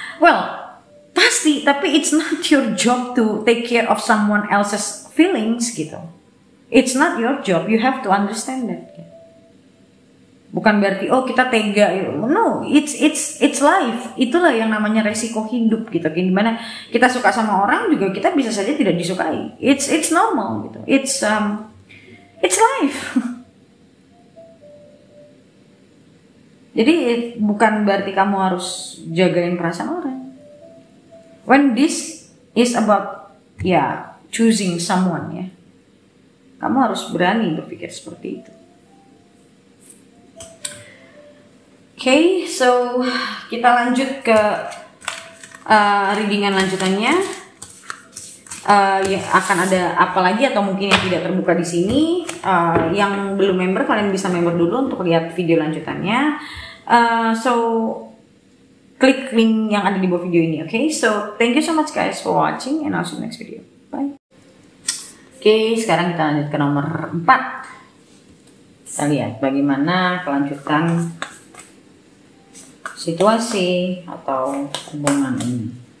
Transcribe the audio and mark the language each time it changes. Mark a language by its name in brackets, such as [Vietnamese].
[English] Well, [Indonesian] pasti, tapi [English] it's not your job to take care of someone else's feelings [Indonesian] gitu. [English] It's not your job, you have to understand that. [Indonesian] Bukan berarti oh kita tega, [English] no, it's life. [Indonesian] Itulah yang namanya resiko hidup gitu. Gimana kita suka sama orang juga kita bisa saja tidak disukai. [English] It's normal [Indonesian] gitu. [English] It's life. [Indonesian] Jadi bukan berarti kamu harus jagain perasaan orang. [English] When this is about choosing someone [Indonesian] ya, kamu harus berani berpikir seperti itu. Oke, so kita lanjut ke readingan lanjutannya. Ya, akan ada apa lagi atau mungkin yang tidak terbuka di sini. Yang belum member kalian bisa member dulu untuk lihat video lanjutannya. So klik link yang ada di bawah video ini. [English] Oke, so thank you so much guys for watching and I'll see you next video. Bye. [Indonesian] Oke, sekarang kita lanjut ke nomor 4. Kita lihat bagaimana kelanjutan situasi atau hubungan ini.